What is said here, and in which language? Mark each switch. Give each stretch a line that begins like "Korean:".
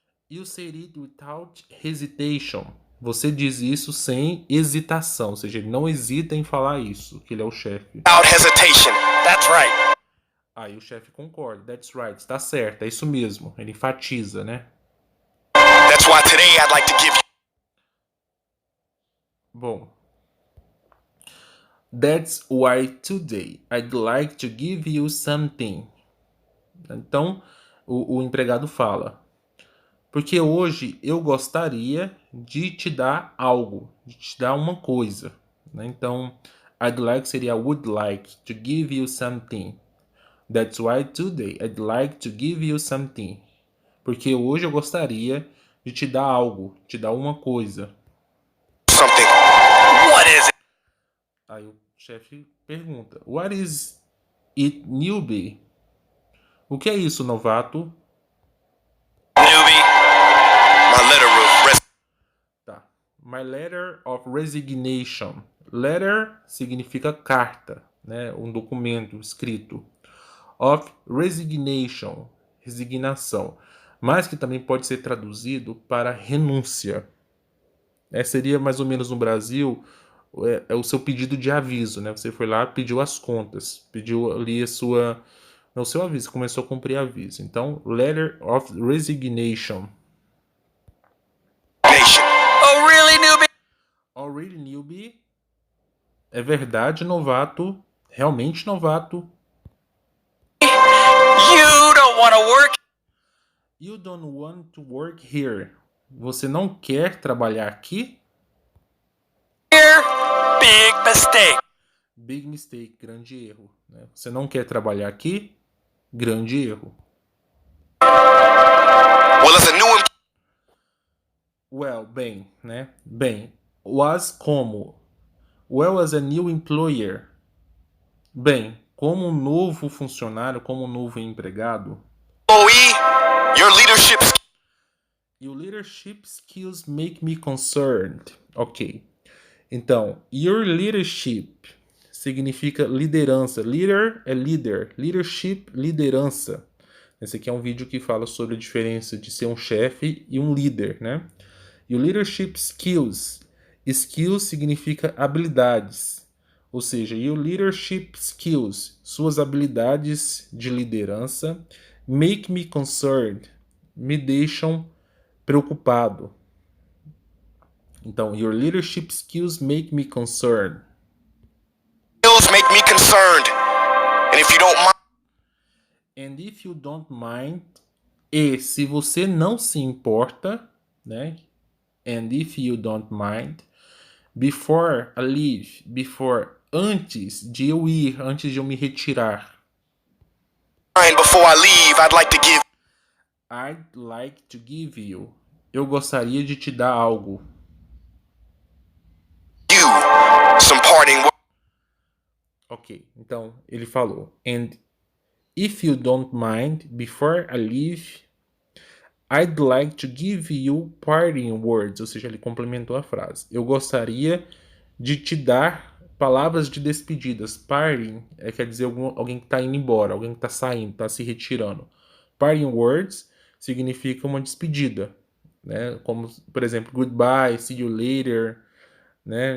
English: You said it without hesitation.
Portuguese: Você diz isso sem hesitação. Ou seja, ele não hesita em falar isso, que ele é o chefe.
English: without hesitation. That's right.
Portuguese: Aí o chefe concorda.
English: That's right.
Portuguese: Está certo. É isso mesmo. Ele enfatiza, né?
English: That's why today I'd like to give you.
Portuguese: Bom.
English: That's why today I'd like to give you something.
Portuguese: Então, o empregado fala. Porque hoje eu gostaria de te dar algo, de te dar uma coisa, né? Então,
English: I'd like
Portuguese: seria
English: would like to give you something. That's why today I'd like to give you something.
Portuguese: Porque hoje eu gostaria de te dar algo, te dar uma coisa.
English: Something. What is it?
Portuguese: Aí o chefe pergunta:
English: What is it, newbie?
Portuguese: O que é isso, novato?
English: Newbie. My letter of
Portuguese: Tá.
English: My letter of resignation.
Portuguese: Letter significa carta, né? Um documento escrito.
English: Of resignation,
Portuguese: resignação. Mas que também pode ser traduzido para renúncia. Seria mais ou menos no Brasil é o seu pedido de aviso, né? Você foi lá, pediu as contas, pediu ali a sua, o seu aviso, começou a cumprir aviso. Então,
English: letter of resignation. nation. Oh, really, newbie? Already newbie.
Portuguese: É verdade, novato. Realmente novato.
English: You don't want to work You don't want to work here.
Portuguese: Você não quer trabalhar aqui?
English: here? Big mistake. Big mistake,
Portuguese: grande erro, né? Você não quer trabalhar aqui? Grande erro.
English: Well, as a new
Portuguese: Well, bem, né? Bem. Was como?
English: Well, as a new employer.
Portuguese: Bem, como um novo funcionário, como um novo empregado.
English: employee, your leadership Your leadership skills make me concerned. Ok.
Portuguese: Então,
English: your leadership
Portuguese: significa liderança. Leader é líder. Leadership, liderança. Esse aqui é um vídeo que fala sobre a diferença de ser um chefe e um líder, né? E o leadership skills. Skills significa habilidades. Ou seja, e o leadership skills, suas habilidades de liderança,
English: make me concerned,
Portuguese: me deixam preocupado.
English: Então, your leadership skills make me concerned. Skills make me concerned. And if you don't mind, And if you don't mind,
Portuguese: e se você não se importa, né?
English: And if you don't mind, before I leave,
Portuguese: antes de eu ir, antes de eu me retirar.
English: before I leave, I'd like to give you.
Portuguese: Eu gostaria de te dar algo.
English: you some parting words.
Portuguese: Ok, então ele falou.
English: And if you don't mind, before I leave, I'd like to give you parting words.
Portuguese: Ou seja, ele complementou a frase. Eu gostaria de te dar palavras de despedidas. Parting quer dizer alguém que está indo embora, alguém que está saindo, está se retirando. Parting words significa uma despedida, né? Como, por exemplo,
English: goodbye, see you later,
Portuguese: né?